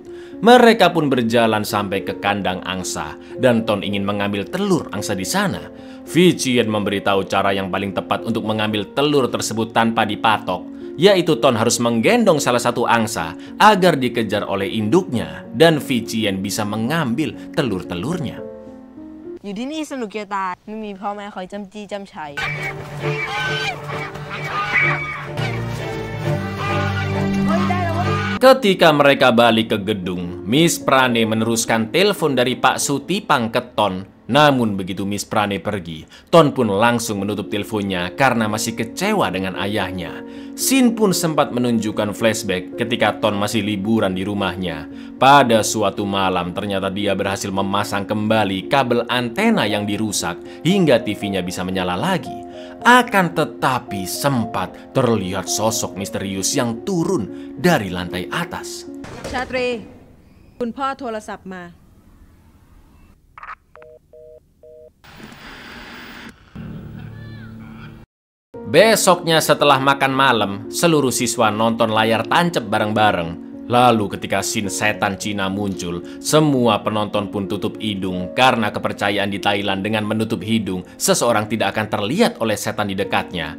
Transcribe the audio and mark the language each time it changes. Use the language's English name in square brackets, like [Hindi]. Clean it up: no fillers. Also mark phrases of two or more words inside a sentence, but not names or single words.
[Indonesian] Mereka pun berjalan sampai ke kandang angsa, dan Ton ingin mengambil telur angsa di sana. Vicien memberitahu cara yang paling tepat untuk mengambil telur tersebut tanpa dipatok, yaitu Ton harus menggendong salah satu angsa agar dikejar oleh induknya, dan Vicien bisa mengambil telur-telurnya. [Thai] อยู่ที่นี่สนุกจะตายไม่มีพ่อแม่คอยจำจี้จำชัย [Indonesian] Ketika mereka balik ke gedung, Miss Prani meneruskan telepon dari Pak Sutipang ke Ton. Namun begitu Miss Prani pergi, Ton pun langsung menutup teleponnya karena masih kecewa dengan ayahnya. Sin pun sempat menunjukkan flashback ketika Ton masih liburan di rumahnya. Pada suatu malam ternyata dia berhasil memasang kembali kabel antena yang dirusak hingga TV-nya bisa menyala lagi. Akan tetapi sempat terlihat sosok misterius yang turun dari lantai atas. [Thai] ชาตรีคุณพ่อโทรศัพท์มา [Indonesian] Besoknya setelah makan malam, seluruh siswa nonton layar tancap bareng-bareng. Lalu ketika scene setan Cina muncul, semua penonton pun tutup hidung karena kepercayaan di Thailand dengan menutup hidung, seseorang tidak akan terlihat oleh setan di dekatnya.